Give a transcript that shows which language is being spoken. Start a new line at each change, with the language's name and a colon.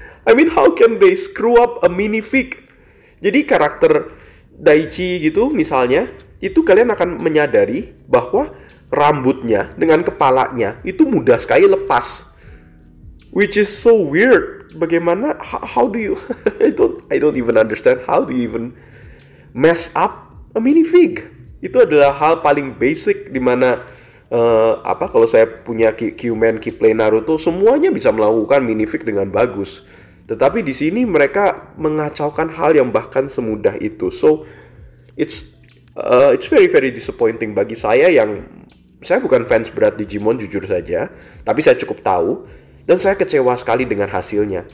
English: I mean, how can they screw up a minifig?
Indonesian: Jadi karakter Daichi gitu misalnya, itu kalian akan menyadari bahwa rambutnya dengan kepalanya itu mudah sekali lepas,
English: which is so weird.
Indonesian: Bagaimana,
English: how do you I don't even understand how do you even mess up a minifig.
Indonesian: Itu adalah hal paling basic, dimana kalau saya punya Q-Man, Keyblade, Naruto, semuanya bisa melakukan minifig dengan bagus. Tetapi di sini mereka mengacaukan hal yang bahkan semudah itu.
English: So it's very very disappointing
Indonesian: bagi saya, yang saya bukan fans berat Digimon jujur saja, tapi saya cukup tahu dan saya kecewa sekali dengan hasilnya.